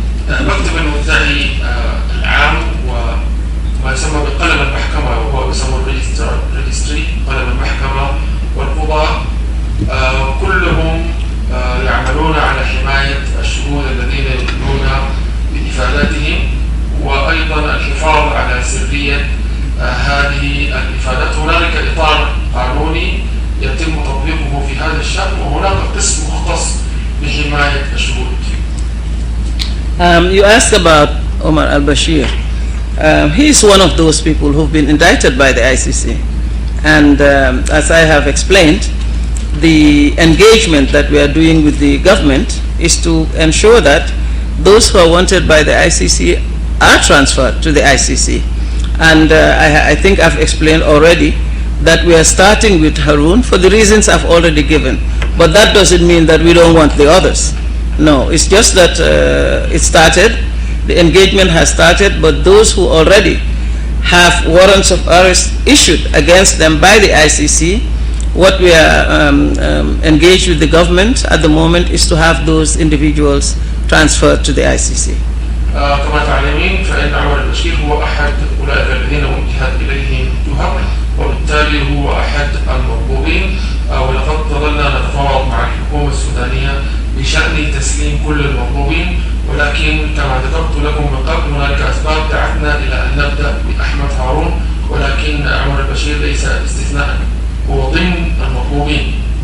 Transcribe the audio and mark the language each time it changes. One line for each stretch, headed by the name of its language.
Arabic: مكتب المدعي العام وما يسمى بقلم المحكمة، وهو يسمى الريجستري، قلم المحكمة والقضاء، كلهم يعملون على حماية الشهود الذين يدلون بإفاداتهم، وأيضا الحفاظ على سرية هذه الإفادات. هنالك إطار قانوني يتم تطبيقه في هذا الشأن، وهناك قسم مختص بحماية الشهود.
English: You asked about Omar al-Bashir. He is one of those people who've been indicted by the ICC. And as I have explained, the engagement that we are doing with the government is to ensure that those who are wanted by the ICC are transferred to the ICC. And I think I've explained already that we are starting with Harun for the reasons I've already given. But that doesn't mean that we don't want the others. No, it's just that it started, the engagement has started, but those who already have warrants of arrest issued against them by the ICC, what we are engaged with the government at the moment is to have those individuals transferred to the ICC.
Arabic: كما تعلمين فإن عمر البشير هو أحد أولئك الذين وجهت إليهم تهم، وبالتالي هو أحد المطلوبين، ولقد ظللنا نتفاوض مع الحكومة السودانية بشأن تسليم كل المطلوبين، ولكن كما ذكرت لكم من قبل هنالك أسباب دعتنا إلى أن نبدأ بأحمد هارون، ولكن عمر البشير ليس استثناء، هو ضمن المطلوبين.